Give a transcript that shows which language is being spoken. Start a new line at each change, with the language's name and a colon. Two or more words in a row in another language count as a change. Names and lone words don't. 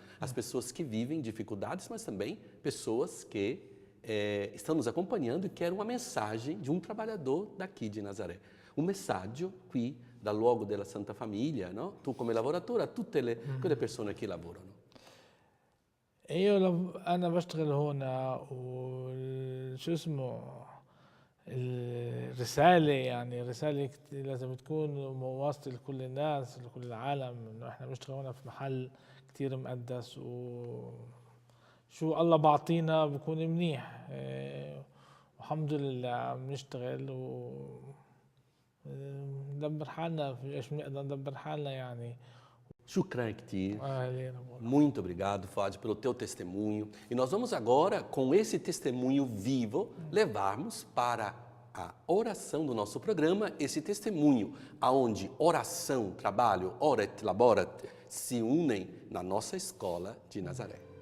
Portuguese: As pessoas que vivem dificuldades, mas também pessoas que estão nos acompanhando e querem uma mensagem de um trabalhador daqui de Nazaré.
Italian: Un messaggio qui dal luogo della Santa Famiglia, no? Tu come lavoratore, a tutte quelle persone che lavorano.
Arabic: ايوه انا بشتغل هنا، وشو اسمه الرسالة، يعني رسالة لازم تكون مواصلة لكل الناس، لكل العالم، انه احنا بنشتغل هنا في محل كتير مقدس، وشو الله بعطينا بكون منيح. والحمد لله عم نشتغل وندبر حالنا في ايش بنقدر ندبر حالنا يعني. شكرا كتير.
Portuguese: Muito obrigado, Fuad, pelo teu testemunho. E nós vamos agora, com esse testemunho vivo, levarmos para a oração do nosso programa, esse testemunho, aonde oração, trabalho,
Latin: oret, laborat,
Portuguese: se unem na nossa escola de Nazaré.